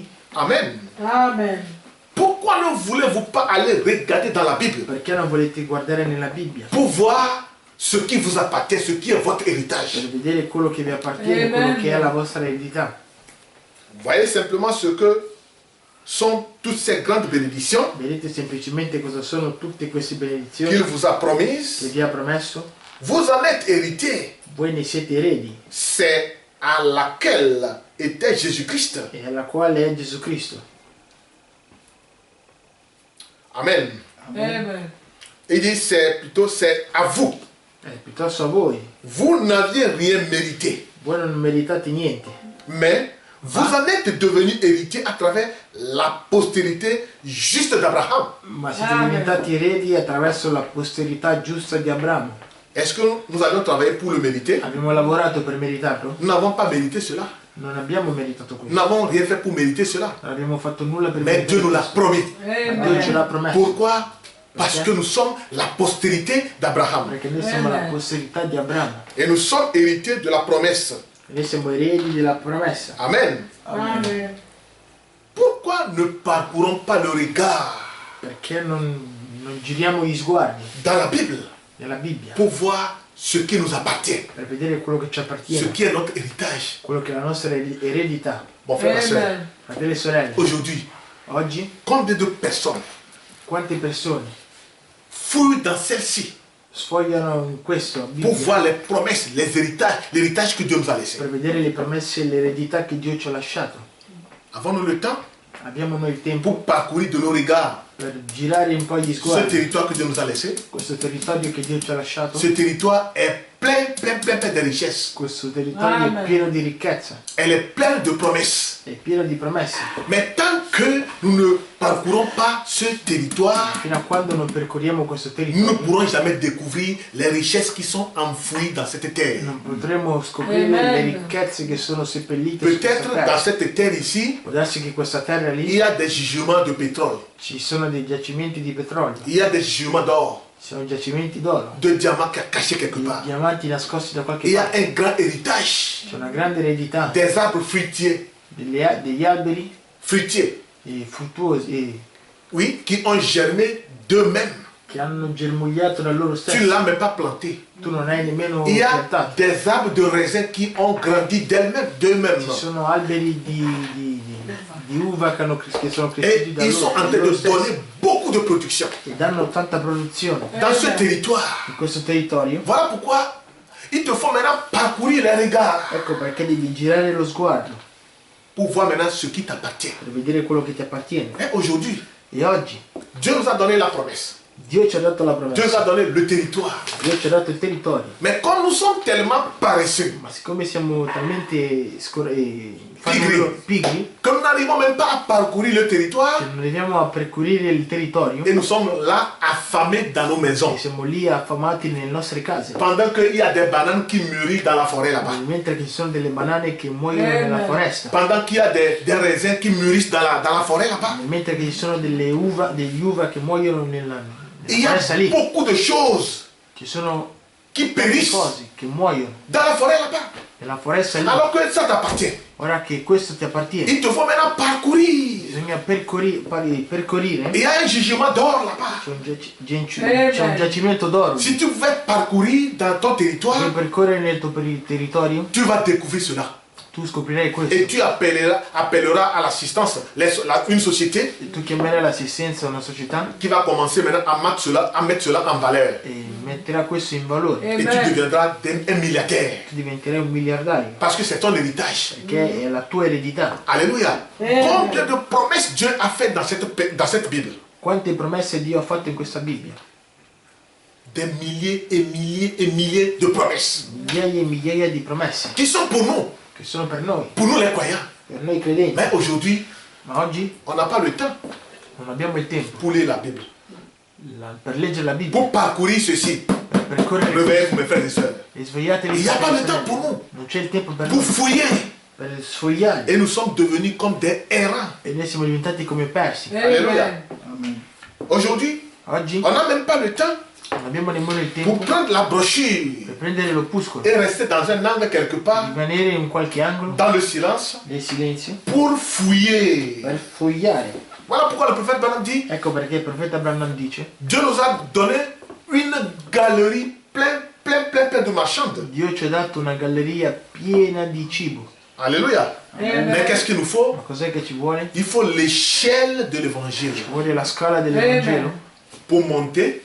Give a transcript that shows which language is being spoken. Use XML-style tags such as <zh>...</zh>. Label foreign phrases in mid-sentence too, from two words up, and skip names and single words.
<fr>Amen. Amen. Pourquoi ne voulez-vous pas aller regarder dans la Bible</fr> <it>Perché non volete guardare nella Bibbia?</it> <fr>pour voir ce qui vous appartient, ce qui est votre héritage?</fr> <it>Per vedere quello che vi appartiene, Amen. quello che è la vostra eredità.</it> <fr>Voyez simplement ce que sont toutes ces grandes bénédictions</fr> <it>Vedete semplicemente cosa sono tutte queste benedizioni</it> <fr>qu'il vous a</fr> <it>che</it> <fr>promises.</fr> <it>vi ha promesso?</it> <fr>Vous en êtes héritiers.</fr> <it>Voi ne siete eredi</it> <fr>C'est à laquelle était Jésus-Christ.</fr> <it>e alla quale è Gesù Cristo. Amen. Amen.</it> <fr>Il dit c'est à vous.</fr> <it>Piuttosto a voi.</it> <fr>Vous n'aviez rien mérité,</fr> <it>Voi non meritate niente,</it> <fr>mais vous en êtes devenus héritiers à travers la postérité juste d'Abraham.</fr> <it>ma siete Amen. diventati eredi attraverso la posterità giusta di Abramo.</it> <fr>Est-ce que nous avions travaillé pour le mériter?</fr> <it>Abbiamo lavorato per meritarlo?</it> <fr>Nous n'avons pas mérité cela.</fr> <it>Non abbiamo meritato</it> <fr>Nous</fr> <it>questo.</it> <fr>n'avons rien fait pour mériter cela.</fr> <it>Non abbiamo fatto nulla per</it> <fr>Mais Dieu nous l'a</fr> <it>questo.</it> <fr>promis.</fr> <it>Dio ce l'ha Amen. promesso.</it> <fr>Pourquoi? Parce que nous sommes la postérité d'Abraham.</fr> <it>Perché noi siamo la posterità di Abramo.</it> <fr>Et nous sommes héritiers de la promesse.</fr> <it>Noi siamo eredi della promessa. Amen. Amen.</it> <fr>Pourquoi ne parcourons pas le regard</fr> <it>Perché non giriamo gli sguardi</it> <fr>dans la Bible</fr> <it>nella Bibbia</it> <fr>pour voir ce qui nous appartient,</fr> <it>per vedere quello che ci</it> <fr>ce</fr> <it>appartiene,</it> <fr>qui est notre héritage?</fr> <it>quello che è la nostra eredità.</it> <fr>Mon frère et soeur, Amen.</fr> <it>Fratelli e sorelle,</it> <fr>aujourd'hui,</fr> <it>oggi</it> <fr>combien de personnes</fr> <it>quante persone</it> <fr>fouillent dans celle-ci</fr> <it>sfogliano in questo</it> <fr>pour</fr> <it>Bibbia</it> <fr>voir les promesses, les héritages, l'héritage que Dieu nous a laissé?</fr> <it>per vedere le promesse e l'eredità che Dio ci ha lasciato?</it> <fr>Avons-nous le temps</fr> <it>Abbiamo noi il tempo</it> <fr>pour parcourir de nos regards</fr> <it>per girare un po' gli</it> <fr>ce</fr> <it>sguardi,</it> <fr>territoire que Dieu nous a laissé?</fr> <it>questo territorio che Dio ci ha lasciato?</it> <fr>Ce territoire est plein de richesses.</fr> <it>Questo territorio Amen. è pieno di ricchezza,</it> <fr>Elle est pleine de promesses.</fr> <it>è pieno di promesse.</it> <fr>Mais tant que nous ne parcourons pas ce territoire,</fr> <it>Fino a quando non percorriamo questo</it> <fr>nous ne</fr> <it>territorio</it> <fr>pourrons jamais découvrir les richesses qui sont enfouies dans cette terre.</fr> <it>non potremo scoprire Amen. le ricchezze che sono seppellite su questa</it> <fr>Peut-être dans</fr> <it>terra.</it> <fr>cette terre ici,</fr> <it>Può darsi che questa terra</it> <fr>il</fr> <it>lì</it> <fr>y a des gisements de pétrole,</fr> <it>ci sono dei giacimenti di petrolio,</it> <fr>il y a des gisements d'or,</fr> <it>ci sono giacimenti d'oro,</it> <fr>de diamants cachés quelque</fr> <it>di</it> <fr>part.</fr> <it>diamanti nascosti da</it> <fr>Il</fr> <it>qualche</it> <fr>y a</fr> <it>parte.</it> <fr>un grand héritage,</fr> <it>C'è una grande eredità</it> <fr>des arbres fruitiers,</fr> <it>degli alberi fruttuosi</it> <fr>oui, qui ont germé d'eux-mêmes.</fr> <it>che hanno germogliato da loro</it> <fr>Tu</fr> <it>stessi.</it> <fr>ne l'as même pas planté.</fr> <it>Tu non hai nemmeno</it> <fr>Il y a</fr> <it>piantato.</it> <fr>des arbres de raisin qui ont grandi d'eux-mêmes.</fr> <it>Ci sono alberi di uva che sono</it> <fr>Et</fr> <it>cresciuti da</it> <fr>ils sont en</fr> <it>loro,</it> <fr>train</fr> <it>da loro</it> <fr>de</fr> <it>stessi</it> <fr>donner beaucoup de production.</fr> <it>e danno tanta produzione.</it> <fr>Dans ce territoire,</fr> <it>In questo territorio,</it> <fr>voilà pourquoi il te faut maintenant parcourir les regards</fr> <it>ecco perché devi girare lo sguardo</it> <fr>pour voir maintenant ce qui t'appartient.</fr> <it>per vedere quello che ti appartiene.</it> <fr>Et aujourd'hui,</fr> <it>E oggi</it> <fr>Dieu nous a donné la promesse.</fr> <it>Dio ci ha dato la</it> <fr>Dieu nous</fr> <it>promessa,</it> <fr>a donné le territoire.</fr> <it>Dio ci ha dato il territorio.</it> <fr>Mais comme nous sommes tellement paresseux,</fr> <it>Ma siccome siamo talmente pigri,</it> <fr>que nous n'arrivons même pas à parcourir le</fr> <it>che</it> <fr>territoire,</fr> <it>non arriviamo a percorrere il territorio</it> <fr>et nous sommes là affamés dans nos maisons.</fr> <it>e siamo lì affamati nelle nostre case,</it> <fr>Pendant qu'il y a des bananes qui mûrissent dans la forêt là-bas.</fr> <it>mentre che ci sono delle banane che muoiono nella foresta,</it> <fr>Pendant qu'il y a des raisins qui mûrissent dans la forêt là-bas.</fr> <it>mentre che ci sono degli uva che muoiono nella</it> <fr>Il y a</fr> <it>foresta lì,</it> <fr>beaucoup de choses</fr> <it>ci sono</it> <fr>qui</fr> <it>tante</it> <fr>périssent</fr> <it>cose che muoiono</it> <fr>dans la forêt là-bas.</fr> <it>nella foresta lì.</it> <fr>Alors que ça t'appartient.</fr> <it>Ora che questo ti appartiene,</it> <fr>Il te faut maintenant parcourir.</fr> <it>bisogna percorrere.</it> <fr>Il y a un jugement d'or là-bas.</fr> <it>C'è un giacimento d'oro.</it> <fr>Si tu veux parcourir dans ton</fr> <it>Puoi</it> <fr>territoire,</fr> <it>percorrere nel tuo territorio,</it> <fr>tu vas découvrir cela.</fr> <it>tu scoprirai questo.</it> <fr>Et tu appelleras à l'assistance une société</fr> <it>E tu chiamerai l'assistenza a una società</it> <fr>qui va commencer maintenant à mettre cela en valeur.</fr> <it>e metterà questo in valore.</it> <fr>Et tu deviendras un milliardaire.</fr> <it>Tu diventerai un miliardario,</it> <fr>Parce que c'est ton héritage.</fr> <it>perché è la tua eredità.</it> <fr>Alléluia. Combien de promesses Dieu a fait dans cette Bible?</fr> <it>Quante promesse Dio ha fatto in questa Bibbia?</it> <fr>Des milliers et milliers et milliers de promesses.</fr> <it>Migliaia e migliaia di promesse</it> <fr>Qui sont pour nous</fr> <it>che sono per noi</it> <fr>les croyants.</fr> <it>credenti.</it> <fr>Mais aujourd'hui,</fr> <it>Ma oggi</it> <fr>on n'a pas le temps</fr> <it>non abbiamo il tempo</it> <fr>pour lire la Bible.</fr> <it>per leggere la Bibbia,</it> <fr>Pour parcourir ceci.</fr> <it>per percorrere</it> <fr>Réveillez-vous mes frères et sœurs.</fr> <it>e svegliatevi.</it> <fr>Il n'y a pas de temps pour nous.</fr> <it>Non c'è il tempo per</it> <fr>Pour</fr> <it>noi,</it> <fr>fouiller.</fr> <it>per sfogliare.</it> <fr>Et nous sommes devenus comme des errants.</fr> <it>E noi siamo diventati come persi.</it> <fr>Alléluia. Aujourd'hui,</fr> <it>Oggi</it> <fr>on n'a même pas le temps</fr> <it>non abbiamo nemmeno il</it> <fr>pour</fr> <it>tempo</it> <fr>prendre la brochure</fr> <it>per prendere l'opuscolo,</it> <fr>et rester dans un angle quelque part,</fr> <it>rimanere in qualche angolo</it> <fr>dans le silence,</fr> <it>nel silenzio</it> <fr>pour fouiller.</fr> <it>per fogliare.</it> <fr>Voilà pourquoi le prophète Branham dit,</fr> <it>Ecco perché il profeta Branham dice:</it> <fr>Dieu nous a donné une galerie plein de marchandes.</fr> <it>Dio ci ha dato una galleria piena di cibo.</it> <fr>Alléluia. Mais qu'est-ce qu'il nous faut?</fr> <it>Ma cos'è che ci vuole?</it> <fr>Il faut l'échelle de l'évangile</fr> <it>Ci vuole la scala dell'Evangelo</it> <fr>pour monter</fr>